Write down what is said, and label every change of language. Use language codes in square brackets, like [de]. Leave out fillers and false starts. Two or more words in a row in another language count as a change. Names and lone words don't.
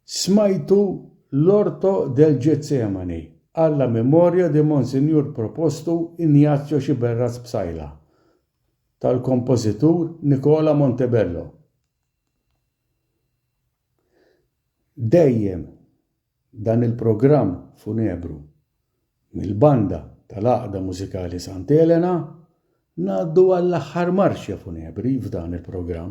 [mt] smajtu l-Orto del Getsemani alla memorja di Monsignor Propostu Ignazio Xiberras Bsajla tal-kompożitur Nicola Montebello. Dejjem dan il-programm funebru mill-banda tal-Għaqda Mużikali Sant'Elena ngħaddu għall-aħħar marxja funebri f'dan il-programm.